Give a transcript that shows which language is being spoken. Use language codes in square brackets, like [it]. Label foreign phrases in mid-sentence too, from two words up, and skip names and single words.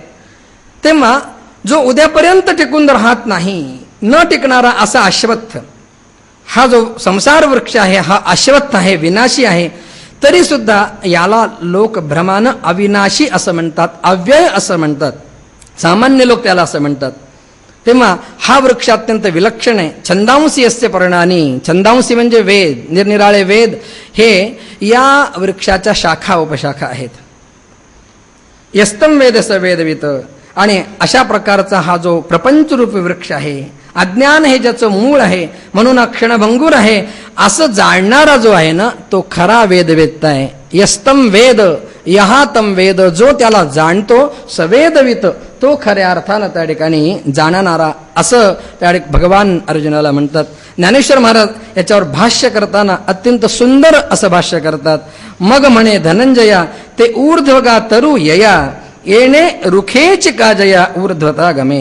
[mr] तेव्हा जो उद्यापर्यंत टिकून राहत नाही, न टिकणारा असा अश्वत्थ, हा जो संसार वृक्ष आहे हा अश्वत्थ आहे, विनाशी आहे. तरी सुद्धा याला लोक भ्रमानं अविनाशी असं म्हणतात, अव्यय असं म्हणतात. सामान्य लोक त्याला असं म्हणतात. तेव्हा हा वृक्ष अत्यंत विलक्षण आहे. [sa] छंदांसी यस्य पर्णानी, [mr] छंदांसी म्हणजे वेद, निरनिराळे वेद हे या वृक्षाच्या शाखा उपशाखा आहेत. [sa] यस्तम वेद स वेदवित. [mr] आणि अशा प्रकारचा हा जो प्रपंचरूपी वृक्ष आहे, अज्ञान हे ज्याचं मूळ आहे, म्हणून क्षणभंगूर आहे असं जाणणारा जो आहे ना, तो खरा वेदवेत्ता आहे. [sa] यस्तम वेद यहा तम वेद, [mr] जो त्याला जाणतो, सवेदवित, तो खऱ्या अर्थानं त्या ठिकाणी जाणणारा, असं त्या भगवान अर्जुनाला म्हणतात. ज्ञानेश्वर महाराज याच्यावर भाष्य करताना अत्यंत सुंदर असं भाष्य करतात. मग म्हणे धनंजया ते ऊर्ध्वगा तरु यया येणे रुखेच काजया ऊर्ध्वता गमे.